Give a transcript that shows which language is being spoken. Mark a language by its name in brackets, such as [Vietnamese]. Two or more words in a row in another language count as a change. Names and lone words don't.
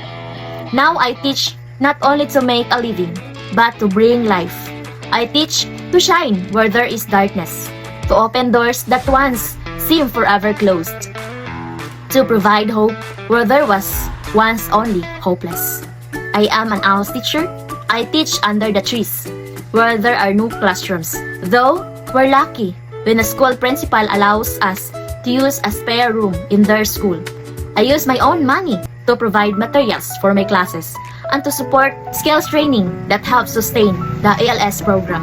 [English] Now I teach not only to make a living, but to bring life. I teach to shine where there is darkness, to open doors that once seemed forever closed, to provide hope where there was once only hopeless. I am an ALS teacher. I teach under the trees, where there are no classrooms. Though, we're lucky when the school principal allows us to use a spare room in their school. I use my own money to provide materials for my classes and to support skills training that helps sustain the ALS program.